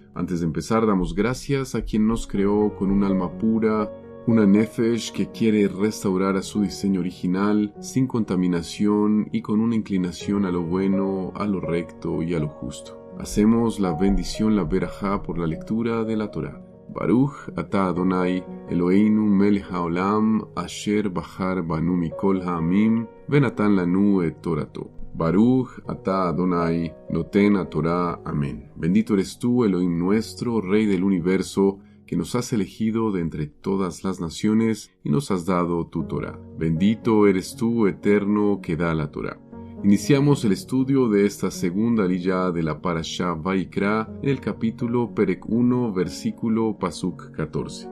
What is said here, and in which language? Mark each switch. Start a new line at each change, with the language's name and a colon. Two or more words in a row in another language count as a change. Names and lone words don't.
Spanish: Antes de empezar, damos gracias a quien nos creó con un alma pura, una nefesh que quiere restaurar a su diseño original, sin contaminación y con una inclinación a lo bueno, a lo recto y a lo justo. Hacemos la bendición, la verajá, por la lectura de la Torá.
Hebrew: ברוך אתה אדוני אלוהינו מלך העולם אשר בחר בנו מכל העמים ונתן לנו את תורתו. ברוך אתה אדוני נותן התורה.
Spanish: Amén. Bendito eres tú, Elohim nuestro, Rey del universo, que nos has elegido de entre todas las naciones y nos has dado tu Torah. Bendito eres tú, eterno, que da la Torah. Iniciamos el estudio de esta segunda aliyá de la Parashá Vaikra en el capítulo Perek 1, versículo Pasuk 14.